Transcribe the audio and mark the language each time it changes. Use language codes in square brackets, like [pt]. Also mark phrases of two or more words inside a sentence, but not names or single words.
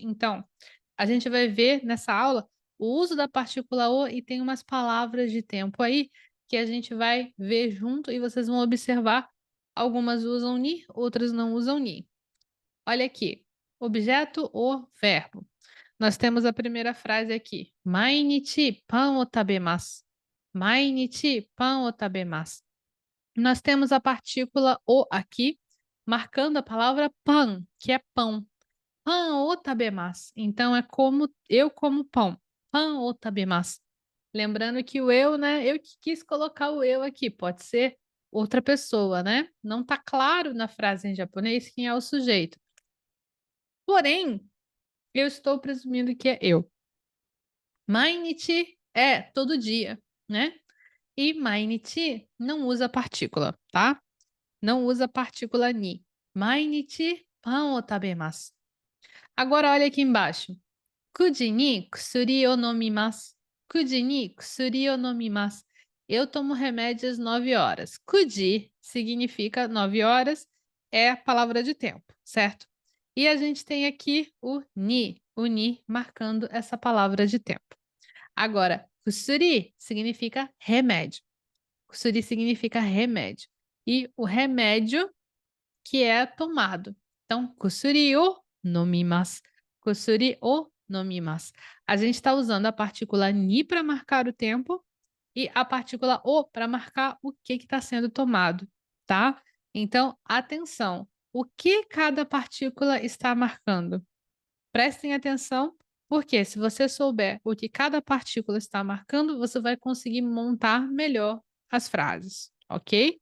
[pt] Então, a gente vai ver nessa aula o uso da partícula "o" e tem umas palavras de tempo aí que a gente vai ver junto e vocês vão observar. Algumas usam ni, outras não usam ni. Olha aqui, objeto, o verbo. Nós temos a primeira frase aqui: [ja] 毎日パンを食べます. 毎日パンを食べます. [pt] Nós temos a partícula "o" aqui, marcando a palavra pan, que é pão. [ja] パンを食べます. [pt] Então é como eu como pão. [ja] パンを食べます. [pt] Lembrando que o eu, né, eu que quis colocar o eu aqui, pode ser outra pessoa, né? Não está claro na frase em japonês quem é o sujeito. Porém, eu estou presumindo que é eu. Mainichi é todo dia, né? E mainichi não usa partícula, tá? Não usa partícula ni. [ja] 毎日パンを食べます. [pt] Agora olha aqui embaixo. [ja] 九時に薬を飲みます。九時に薬を飲みます. [pt] Eu tomo remédio às 9 horas. Kuji significa 9 horas, é a palavra de tempo, certo? E a gente tem aqui o ni marcando essa palavra de tempo. Agora, kusuri significa remédio. Kusuri significa remédio. E o remédio que é tomado. Então, [ja] 薬を飲みます. 薬を飲みます. [pt] A gente está usando a partícula ni para marcar o tempo e a partícula o para marcar o que está sendo tomado, tá? Então, atenção. O que cada partícula está marcando? Prestem atenção, porque se você souber o que cada partícula está marcando, você vai conseguir montar melhor as frases, ok?